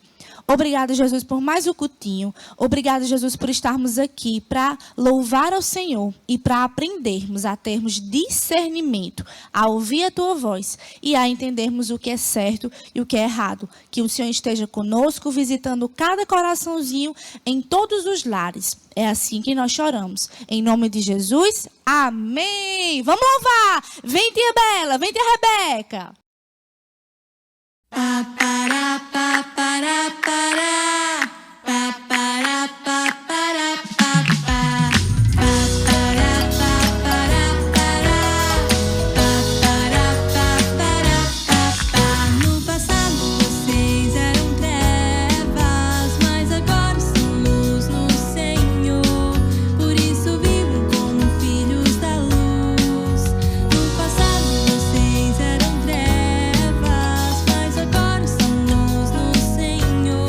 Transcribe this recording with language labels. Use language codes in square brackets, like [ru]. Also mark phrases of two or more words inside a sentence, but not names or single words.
[pt] Obrigada, Jesus, por mais um cultinho. Obrigada, Jesus, por estarmos aqui para louvar ao Senhor e para aprendermos a termos discernimento, a ouvir a tua voz e a entendermos o que é certo e o que é errado. Que o Senhor esteja conosco, visitando cada coraçãozinho em todos os lares. É assim que nós choramos. Em nome de Jesus, amém. Vamos louvar. Vem, tia Bela, vem, tia Rebeca. Pa para pa para para pa para pa para pa pa para pa para para pa. No passado vocês eram trevas, mas agora são luz no Senhor. Por isso vivam como filhos da luz. No passado vocês eram trevas, agora são luz no Senhor.